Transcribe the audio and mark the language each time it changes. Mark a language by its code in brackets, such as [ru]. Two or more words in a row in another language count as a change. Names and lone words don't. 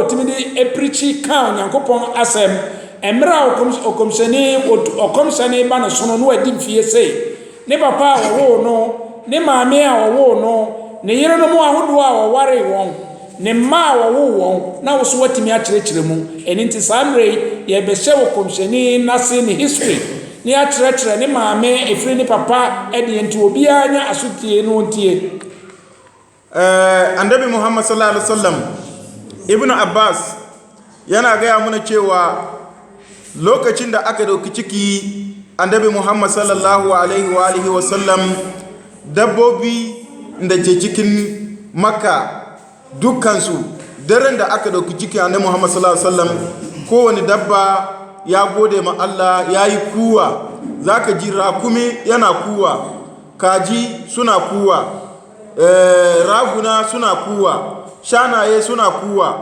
[ak] wotumi de eprichi ka Onyankopɔn asɛm ɛmmerɛ a okomhyɛni ba no sono no wadi mfie sei ne papa a wɔwo no ne maame a wɔwo no ne yerenom ahodoɔ a wɔware wɔn ne mma a wɔwo wɔn na wo so watumi akyerɛkyerɛ mu ɛno nti saa mmerɛ yɛbɛhyɛ okomhyɛni n'ase ne history ni akyerɛkyerɛ ne maame efiri ne papa ɛde nti obiara nya asotie no ntie. [ha] Annabi Muhammad [ar] صلى الله عليه وسلم [ha] Ibn Abbas yana gaya mana cewa lokacin da aka dauki ciki Annabi Muhammad [ar] صلى الله عليه وسلم [ha] dabbobi da ke cikin Makka dukkansu daren da aka dauki ciki Annabi Muhammad [ar] صلى الله عليه وسلم [ha] kowane dabba ya gode ma Allah ya yi kuwa, za ka ji rakumi yana kuwa, kaji suna kuwa, raguna suna kuwa, shanaye suna kuwa.